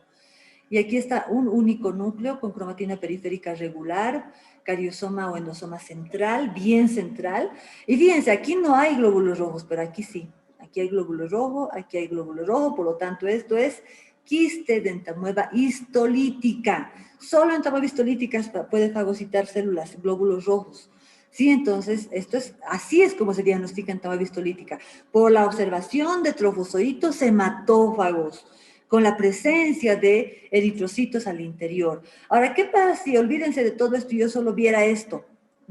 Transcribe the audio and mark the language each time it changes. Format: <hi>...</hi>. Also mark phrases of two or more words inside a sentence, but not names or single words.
<es>Y aquí está un único núcleo con cromatina periférica regular, cariosoma o endosoma central, bien central. Y fíjense, aquí no hay glóbulos rojos, pero aquí sí. Aquí hay glóbulo rojo, aquí hay glóbulo rojo, por lo tanto esto es quiste de entamoeba histolítica. Solo entamoeba histolítica puede fagocitar células, glóbulos rojos. Sí, entonces, así es como se diagnostica entamoeba histolítica, por la observación de trofozoitos hematófagos, con la presencia de eritrocitos al interior. Ahora, ¿qué pasa si, olvídense de todo esto y yo solo viera esto?</es>